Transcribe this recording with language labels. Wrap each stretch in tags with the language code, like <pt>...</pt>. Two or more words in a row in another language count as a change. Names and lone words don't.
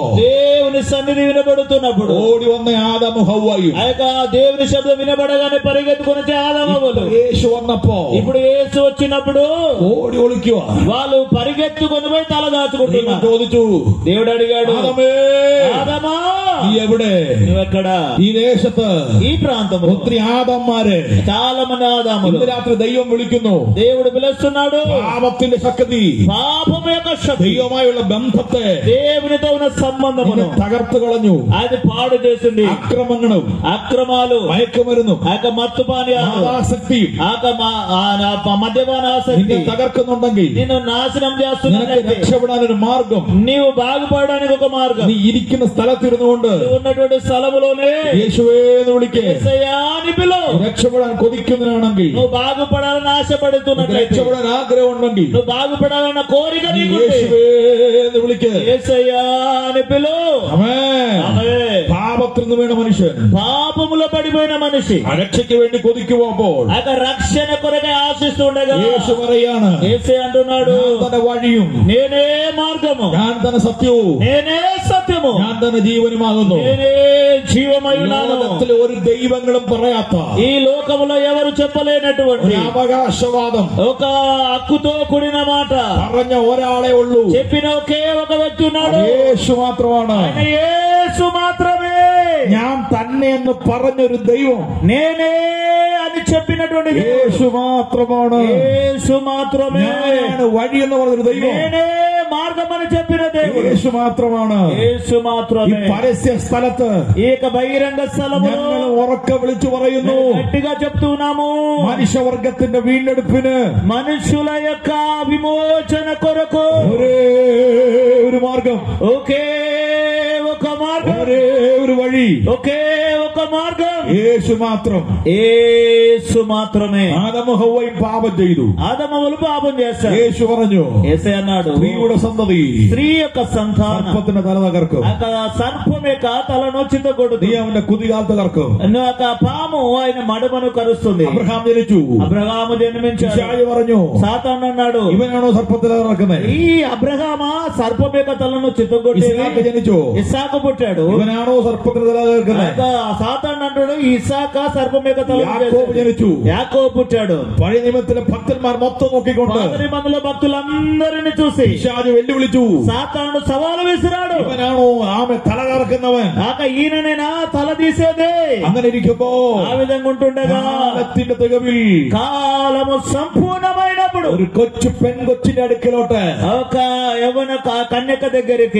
<te>దేవుని సన్నిధి వినబడుతున్నప్పుడు</te> <ml>ഓടി വന്ന ആദാമു ഹവ്വയു,</ml> <te>ఆ యొక్క దేవుని శబ్దం వినబడగానే పరిగెత్తుకుని ఆదాములు.</te> <ml>యేసు వన్నപ്പോ,</ml> <te>ఇప్పుడు యేసు వచ్చినప్పుడు</te> <ml>ഓടി ഒളിക്കുക,</ml> <te>వాళ్ళు పరిగెత్తుకొని పోయి తల దాచుకుంటున్నారు.</te> <ml>ചോദിച്ചു,</ml> <te>దేవుడు అడిగాడు, ఆదామా</te> <ml>നീ എവിടെ?</ml> <te>నువ్వెక్కడ?</te> <ml>ഈ ദേശത്ത്,</ml> <te>ఈ ప్రాంతంలో</te> <ml>ഒത്തിരി ആദാമാരെ,</ml> <te>చాలా మంది ఆదాములు.</te> <ml>ഇന്ന് രാത്രി ദൈവം വിളിക്കുന്നു.</ml> <te>దేవుడు పిలుస్తున్నాడు.</te> <ml>പാപത്തിന്റെ ശക്തി,</ml> <te>పాపం యొక్క శక్తి,</te> <ml>ദൈവമായുള്ള ബന്ധത്തെ</ml> <te>దేవునితో ఉన్న సంబంధమును</te> <ml>തകർത്തു കളഞ്ഞു.</ml> <te>అది పాడు చేసింది.</te> <ml>അക്രമങ്ങളും,</ml> <te>అక్రమాలు,</te> <ml>മയക്കുമരുന്നും,</ml> <te>ఆ యొక్క మత్తు పానీయాలు,</te> <ml>ആസക്തിയും,</ml> <te>ఆ యొక్క మద్యపాన ఆసక్తి</te> <ml>തകർക്കുന്നുണ്ടെങ്കിൽ</ml> <te>నిన్ను నాశనం</te> <ml>നിനക്ക്</ml> <te>చేస్తున్నట్లయితే</te> <ml>രക്ഷപ്പെടാൻ ഒരു മാർഗം,</ml> <te>నీవు బాగుపడడానికి ఒక మార్గం.</te> <ml>നീ ഇരിക്കുന്ന സ്ഥലത്തിരുന്നുകൊണ്ട്</ml> <te>నువ్వు ఉన్నటువంటి స్థలములోనే</te> <ml>യേശുവേ എന്ന് വിളിക്കേ.</ml> <te>యేసయ్యా అని పిలువు.</te> <ml>രക്ഷപ്പെടാൻ കൊതിക്കുന്നവനാണെങ്കിൽ,</ml> <te>నువ్వు బాగుపడాలని ఆశపడుతున్నట్లయితే,</te> <ml>രക്ഷപ്പെടാൻ ആഗ്രഹം ഉണ്ടെങ്കിൽ,</ml> <te>నువ్వు బాగుపడాలన్న కోరిక</te> <ml>നീ</ml> <te>నీకుంటే</te> <ml>യേശുവേ എന്ന് വിളിക്കേ.</ml> <te>యేసయ్యా అని పిలువు.</te> <ml>ആമേൻ.</ml> <te>ఆమేన్.</te> <ml>പാപത്തിൽ നിന്ന് വീണ മനുഷ്യൻ,</ml> <te>పాపములో పడిపోయిన మనిషి</te> <ml>ആ രക്ഷയ്ക്ക് വേണ്ടി കൊതിക്കുമ്പോൾ,</ml> <te>ఆ రక్షణ కొరకై ఆశిస్తుండగా</te> <ml>యేసు പറയാണ്,</ml> <te>యేసే అంటున్నాడు,</te> <ml>ഞാൻ തന്നെ വഴിയും,</ml> <te>నేనే మార్గము,</te> <ml>ഞാൻ തന്നെ സത്യവും,</ml> <te>నేనే సత్యము,</te> <ml>ഞാൻ തന്നെ ജീവനുമാകുന്നു.</ml> <te>నేనే జీవమై ఉన్నాను.</te> <ml>ലോകത്തിലെ ഒരു ദൈവങ്ങളും പറയാത്ത</ml> <te>ఈ లోకములో ఎవరు చెప్పలేనటువంటి</te> <ml>ഒരു അവകാശവാദം</ml> <te>ఒక హక్కుతో కూడిన మాట</te> <ml>പറഞ്ഞ ഒരാളെ ഉള്ളൂ.</ml> <te>చెప్పిన ఒకే ఒక వ్యక్తి ఉన్నాడు.</te> <ml>യേശു മാത്രമാണ്.</ml> <te>ఆయన యేసు మాత్రమే.</te> <ml>ഞാൻ തന്നെ എന്ന് പറഞ്ഞൊരു ദൈവം,</ml> <te>నేనే అని చెప్పినటువంటి</te> <ml>യേശു മാത്രമാണ്.</ml> <te>యేసు మాత్రమే.</te> <ml>ഞാനാണ് വഴി എന്ന് പറഞ്ഞൊരു ദൈവം,</ml> <te>నేనే మార్గం అని చెప్పిన దేవుడు</te> <ml>യേശു മാത്രമാണ്.</ml> <te>యేసు ഈ మాత్రమే.</te> <ml>പരസ്യ സ്ഥലത്ത്</ml> <te>ఈ బహిరంగ స్థలములో</te> <ml>ഞങ്ങൾ ഉറക്കെ വിളിച്ചു പറയുന്നു,</ml> <te>గట్టిగా చెప్తున్నాము,</te> <ml>മനുഷ്യവർഗത്തിന്റെ വീണ്ടെടുപ്പിന്</ml> <te>మనుషుల యొక్క విమోచన కొరకు</te> <ml>ഒരേ ഒരു മാർഗം,</ml> <te>ఒకే ఒక మార్గం,</te> <ml>ഒരേ ഒരു വഴി,</ml> <te>ఒకే ఒక మార్గం,</te> <ml>യേശു മാത്രം.</ml> <te>యేసు మాత్రమే.</te> <ml>ആദമും ഹവ്വയും പാപം ചെയ്തു.</ml> <te>ఆదమములు పాపం చేశారు.</te> <ml>యేసు പറഞ്ഞു,</ml> <te>యేసే అన్నాడు,</te> <ml>സ്ത്രീയുടെ സന്തതി</ml> <te>స్త్రీ యొక్క సంతానం</te> <ml>സർപ്പത്തിന്റെ തല തകർക്കും,</ml> <te>సర్పం యొక్క తలను చిత్తగొడుతుంది,</te> <ml>നീ അവന്റെ കുതികാൽ തകർക്കും.</ml> <te>ఒక పాము ఆయన మడమను కరుస్తుంది.</te> <ml>അബ്രഹാം ജനിച്ചു,</ml> <te>అబ్రహాము జన్మించాడు.</te> <ml>ഇശായി പറഞ്ഞു,</ml> <te>సాతాను అన్నాడు,</te> <ml>ഇവനാണോ സർപ്പത്തിൽ തകർക്കുന്നത്?</ml> <te>ఈ అబ్రహామా సర్పం యొక్క తలను చిత్తగొట్టి</te> <ml>ഇസ്ഹാക്ക് ജനിച്ചു,</ml> <te>ఇస్సాకు పుట్టాడు.</te> <ml>ഇവനാണോ സർപ്പത്തിൽ തകർക്കുന്നത്?</ml> <te>సాతాను అంటాడు, ఈ ఇస్సాక సర్పం యొక్క తల</te> <ml>యాకోబు జనిച്ചു.</ml> <te>యాకోబు పుట్టాడు.</te> <ml>പഴയ നിയമത്തിലെ ഭക്തന്മാർ മൊത്തം നോക്കിക്കൊണ്ട്</ml> <te>పాత నిబంధనలో భక్తులందరినీ చూసి</te> <ml>പിശാച് വെല്ലുവിളിച്ചു.</ml> <te>సాతాను సవాలు విసిరాడు.</te> <ml>ഇവനാണോ ആമെ തല കറക്കുന്നവൻ?</ml> <te>ఆక ఈయననేనా తల తీసేదే?</te> <ml>അങ്ങനെ ఇരിക്കുമ്പോ</ml> <te>ఆ విధంగా ఉంటుండగా</te> <ml>കാലത്തിന്റെ തികവിൽ</ml> <te>కాలము సంపూర్ణమైనప్పుడు</te> <ml>ഒരു കൊച്ചു പെൺകൊച്ചിന്റെ അടുക്കലോട്ട്</ml> <te>ఒక యవ్వన కన్యక దగ్గరికి</te>